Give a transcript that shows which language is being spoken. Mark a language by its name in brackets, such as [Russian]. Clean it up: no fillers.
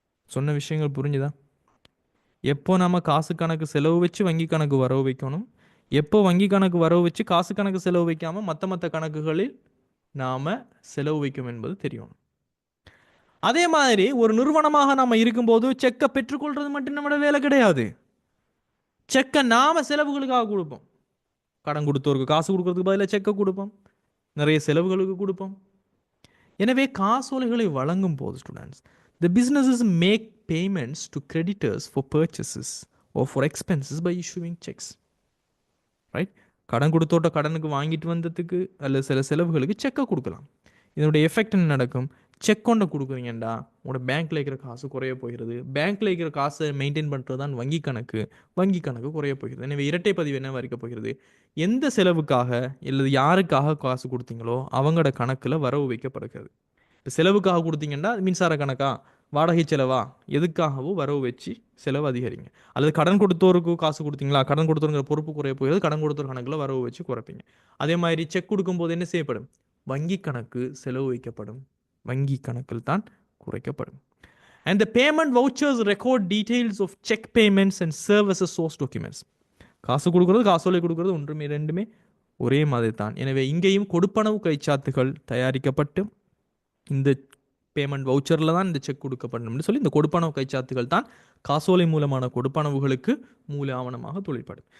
[Tamil] சொன்ன விஷயங்கள் புரிஞ்சுதா? எப்போ நம்ம காசு கணக்கு செலவு வச்சு வங்கி கணக்கு வரவு வைக்கணும், எப்போ வங்கி கணக்கு வரவு வச்சு காசு கணக்கு செலவு வைக்காமல் மற்ற கணக்குகளில் நாம் செலவு வைக்கும் என்பது தெரியும். அதே மாதிரி ஒரு நிறுவனமாக நாம் இருக்கும்போது செக்கை பெற்றுக்கொள்வது மட்டும் நம்மளோட வேலை கிடையாது. செக்கை நாம் செலவுகளுக்காக கொடுப்போம். கடன் கொடுத்தவருக்கு காசு கொடுக்கறதுக்கு பதிலாக செக்கை கொடுப்போம், நிறைய செலவுகளுக்கு கொடுப்போம். எனவே காசோலைகளை வழங்கும் போது [English] Students, the businesses make payments to creditors for purchases or for expenses by issuing checks, right? [Tamil] கடன் கொடுத்தோட்ட கடனுக்கு வாங்கிட்டு வந்ததுக்கு அல்லது சில செலவுகளுக்கு செக்கை கொடுக்கலாம். இதனுடைய எஃபெக்ட் என்ன நடக்கும், செக் கொண்டு கொடுக்குறீங்கண்டா உங்களோட பேங்க்கில் இருக்கிற காசு குறைய போகிறது, பேங்க்கில் இருக்கிற காசை மெயின்டைன் பண்ணுறது தான் வங்கி கணக்கு குறைய போகிறது. எனவே இரட்டை பதிவு என்ன வரைக்க போகிறது, எந்த செலவுக்காக இல்லை யாருக்காக காசு கொடுத்தீங்களோ அவங்களோட கணக்கில் வரவு வைக்கப்படுகிறது. இப்போ செலவுக்காக கொடுத்தீங்கன்னா மின்சார கணக்கா, வாடகை செலவா, எதுக்காகவோ வரவு வச்சு செலவு அதிகரிங்க. அல்லது கடன் கொடுத்தோருக்கு காசு கொடுத்தீங்களா, கடன் கொடுத்தோருங்கிற பொறுப்பு குறைய போகிறது, கடன் கொடுத்தோர் கணக்கில் வரவு வச்சு குறைப்பீங்க. அதே மாதிரி செக் கொடுக்கும்போது என்ன செய்யப்படும், வங்கி கணக்கு செலவு வைக்கப்படும், வங்கி கணக்கில் தான் குறைக்கப்படும். [English] And the payment vouchers record details of check payments and serve as a source documents. [Tamil] காசு கொடுக்கறது காசோலை கொடுக்கறது ஒன்றுமே ரெண்டுமே ஒரே மாதிரி தான். எனவே இங்கேயும் கொடுப்பனவு கைச்சாத்துகள் தயாரிக்கப்பட்டு இந்த பேமெண்ட் வவுச்சரில் தான் இந்த செக் கொடுக்கப்படணும்னு சொல்லி இந்த கொடுப்பனவு கைச்சாத்துகள் தான் காசோலை மூலமான கொடுப்பனவுகளுக்கு மூல ஆவணமாக தொழிற்படும்.